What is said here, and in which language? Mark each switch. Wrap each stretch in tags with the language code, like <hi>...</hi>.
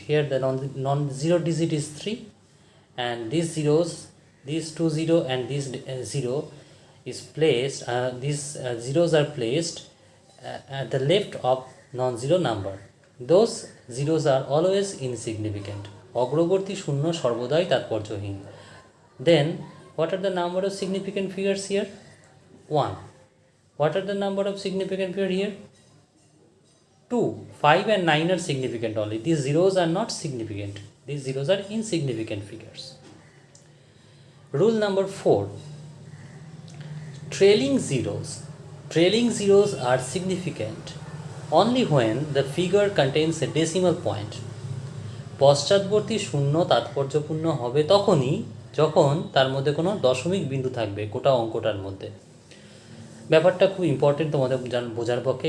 <en>Here the non-zero digit is 3, and these zeros, these 2 0 and this 0 is placed, these zeros are placed at the left of non-zero number. Those zeros are always insignificant.</en> <bn>অগ্রবর্তী শূন্য সর্বদাই তাৎপর্যহীন.</bn> <en>Then what are the number of significant figures here? 1. What are the number of significant figures here? 2. 5 and 9 are significant only. These zeros are not significant. These zeros are insignificant figures. Rule number 4. Trailing zeros. Trailing zeros are significant only when the figure contains a decimal point.</en> <bn>পশ্চাৎবর্তী শূন্য তাৎপর্যপূর্ণ হবে তখনই যখন তার মধ্যে কোনো দশমিক বিন্দু থাকবে গোটা অঙ্কটার মধ্যে. ব্যাপারটা খুব ইম্পর্টেন্ট তোমাদের বোঝার পক্ষে.</bn>